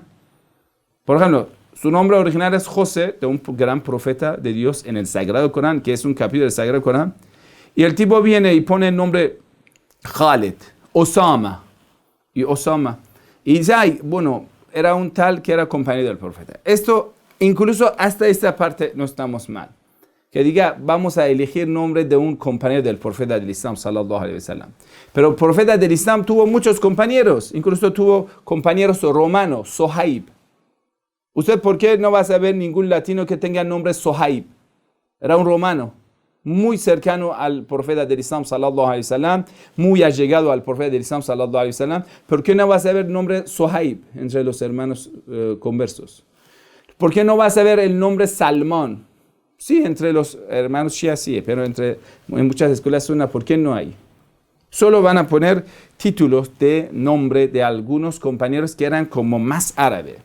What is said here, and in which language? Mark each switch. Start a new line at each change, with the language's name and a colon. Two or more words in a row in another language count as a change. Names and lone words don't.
Spanish: Por ejemplo, su nombre original es José, de un gran profeta de Dios en el Sagrado Corán, que es un capítulo del Sagrado Corán, y el tipo viene y pone el nombre Khaled, Osama, y dice, ay, bueno, era un tal que era compañero del profeta. Esto, incluso hasta esta parte, no estamos mal. Que diga, vamos a elegir nombre de un compañero del profeta del Islam,
Arabic: صلى الله عليه وسلم.
Spanish: Pero el profeta del Islam tuvo muchos compañeros, incluso tuvo compañeros romanos, Sohaib. ¿Usted por qué no va a saber ningún latino que tenga el nombre Sohaib? Era un romano, muy cercano al profeta del Islam,
Arabic: صلى الله عليه وسلم,
Spanish: muy allegado al profeta del Islam,
Arabic: صلى الله عليه وسلم.
Spanish: ¿Por qué no va a saber el nombre Sohaib entre los hermanos conversos? ¿Por qué no va a saber el nombre Salmón? Sí, entre los hermanos Shia sí, pero en muchas escuelas sunna, ¿por qué no hay? Solo van a poner títulos de nombre de algunos compañeros que eran como más árabe.